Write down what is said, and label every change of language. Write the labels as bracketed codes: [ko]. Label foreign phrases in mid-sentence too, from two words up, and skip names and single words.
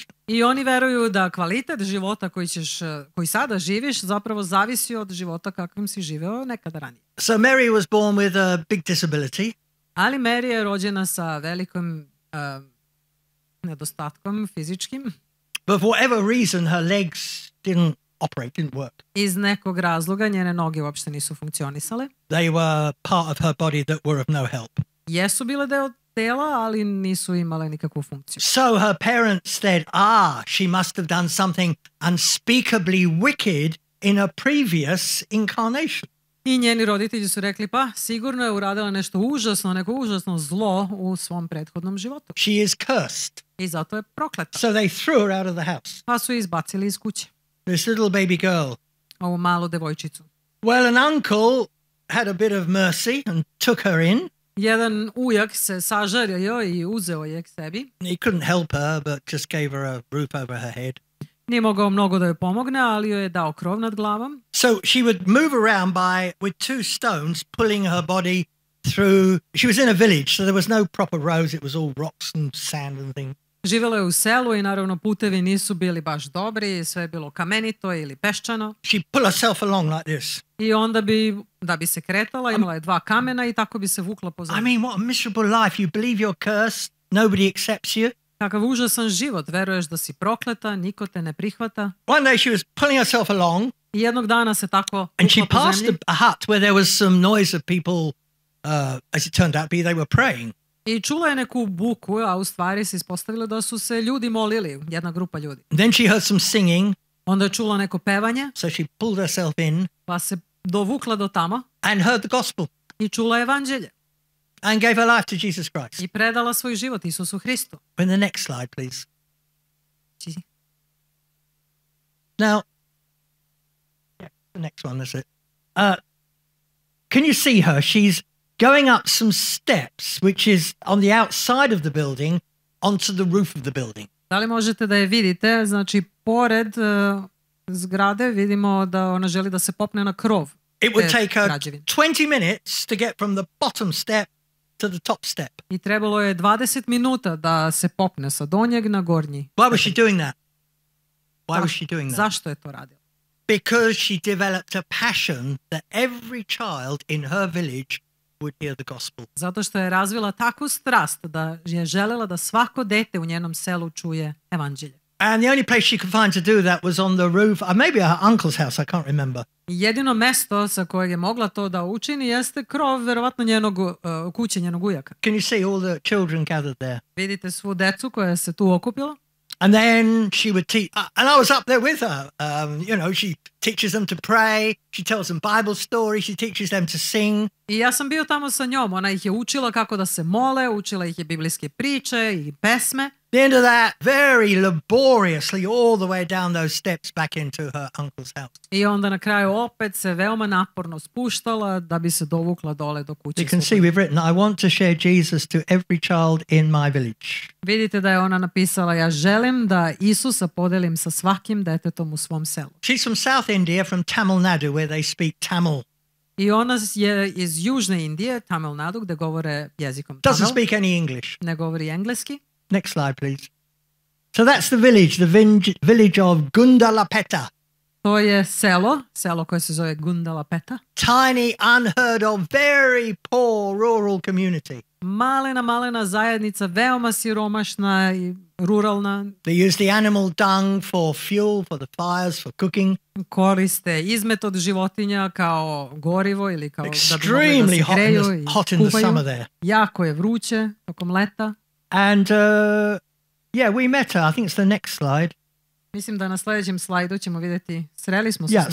[sr] I oni veruju da kvalitet života koji sada živiš zapravo zavisi od života kakvim si živeo nekada ranije. [en] So Mary was born with a big disability. [sr] Ali Mary je rođena sa velikim nedostatkom fizičkim. [en] But for whatever reason, her legs didn't work. [sr] Iz nekog razloga njene noge uopšte nisu funkcionisale. [en] They were part of her body that were of no help. [sr] Jesu bile deo tela, ali nisu imale nikakvu funkciju. [en] So her parents said, she must have done something unspeakably wicked in a previous incarnation. [sr] I njeni roditelji su rekli, pa sigurno je uradila nešto užasno, neko užasno zlo u svom prethodnom životu. [en] She is cursed. [sr] I zato je prokleta. [en] So they threw her out of the house. [sr] Pa su je izbacili iz kuće. [en] This little baby girl. [sr] Ovu malu devojčicu. [en] Well, an uncle had a bit of mercy and took her in. [sr] Jedan ujak se sažario i uzeo je k sebi. [en] He couldn't help her, but just gave her a roof over her head. [sr] Nije mogao mnogo da joj pomogne, ali joj je dao krov nad glavom. [en] So she would move around with two stones pulling her body through. She was in a village, so there was no proper roads. It was all rocks and sand and things. [sr] Živjela je u selu i naravno putevi nisu bili baš dobri, sve je bilo kamenito ili peščano. [en] She pulled herself along like this. [sr] I onda da bi se kretala, imala je 2 kamena i tako bi se vukla po zemlji. [en] I mean, what a miserable life. You believe you're cursed, nobody accepts you. [sr] Kakav užasan život, veruješ da si prokleta, niko te ne prihvata. [en] One day she was pulling herself along. [sr] I jednog dana se tako [en] and she [sr] vukla po [en] passed [sr] zemlji. [en] a hut where there was some noise of people, as it turned out to be, they were praying. [sr] I čula je neku buku, a u stvari se ispostavilo da su se ljudi molili, jedna grupa ljudi. [en] Then she heard some singing. [sr] Onda je čula neko pevanje, [en] So she pulled herself in [sr] pa se dovukla do tamo [en] and heard the gospel [sr] i čula evanđelje. [en] and gave her life to Jesus Christ. [sr] I predala svoj život Isusu Hristu. [en] In the next slide, please. Či- Now, the next one, that's it. Can you see her? She's going up some steps, which is on the outside of the building, onto the roof of the building. [sr] Da li možete da je vidite? Znači, pored zgrade vidimo da ona želi da se popne na krov. [en] It would [sr] te [en] take her [sr] građevine. [en] 20 minutes to get from the bottom step to the top step. [sr] I trebalo je 20 minuta da se popne sa donjeg na gornji. [en] Why was she doing that? Why was she doing that? [sr] Zašto je to radila? [en] Because she developed a passion that every child in her village would hear the gospel. [sr] Zato što je razvila takvu strast da je želela da svako dete u njenom selu čuje evanđelje. [en] And the only place she could find to do that was on the roof, maybe her uncle's house, I can't remember. [sr] I jedino mesto sa kojeg je mogla to da učini jeste krov verovatno kuće njenog ujaka. [en] Can you see all the children gathered there? [sr] Vidite svu decu koja se tu okupila. [en] And then she would teach, and I was up there with her. She teaches them to pray. She tells them Bible stories. She teaches them to sing. [sr] I ja sam bio tamo sa njom. Ona ih je učila kako da se mole, učila ih je biblijske priče i pesme. [en] The end of that, very laboriously, all the way down those steps back into her uncle's house. [sr] I onda na kraju opet se veoma naporno spuštala da bi se dovukla dole do kuće. [en] You can see we've written, I want to share Jesus to every child in my village. [sr] Vidite da je ona napisala, ja želim da Isusa podelim sa svakim detetom u svom selu. [en] She's from South India, from Tamil Nadu, where they speak Tamil. [sr] I ona je iz Južne Indije, Tamil Nadu, gde govore jezikom [en] Doesn't [sr] Tamil. [en] speak any English. [sr] Ne govori engleski. [en] Next slide, please. So that's the village of Gundalapeta. [sr] To je selo koje se zove Gundalapeta. [en] Tiny, unheard of, very poor rural community. [sr] Malena zajednica, veoma siromašna i ruralna. [en] They use the animal dung for fuel, for the fires, for cooking. [sr] Koriste izmet od životinja kao gorivo ili kao da bi [en] Extremely [sr] mogli da se greju i [en] hot in the [sr] kupaju. [en] summer there. [sr] Jako je vruće tokom leta. [en] And we met her. I think it's the next slide. [sr] Mislim da na sljedećem slajdu ćemo vidjeti, sreli smo se s